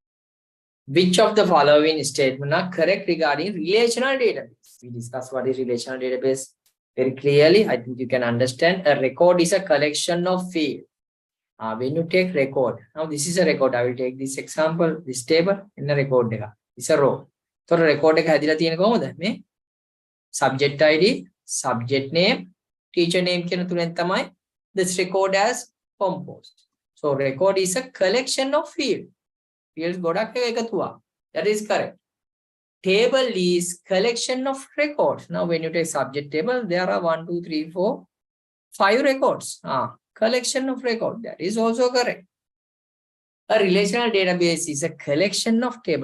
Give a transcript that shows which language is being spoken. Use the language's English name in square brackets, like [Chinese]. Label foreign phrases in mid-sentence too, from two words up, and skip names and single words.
[English] Which of the following statements are correct regarding relational database? We discussed what is relational database very clearly. I think you can understand. A record is a collection of fields. When you take record, now this is a record. I will take this example, this table in the record. It's a row. So record [Sinhala] එක හැදිලා තියෙන කොහොමද? මේ [English] subject ID, subject name, teacher name [Sinhala] කියන තුනෙන් තමයි [English] this record as composed. So record is a collection of fields. [Sinhala] Fields ගොඩක් එකතුවක්. [English] That is correct. Table is collection of records. Now when you take subject table, there are 1, 2, 3, 4, 5 records. Collection of record. That is also correct. A relational database is a collection of table.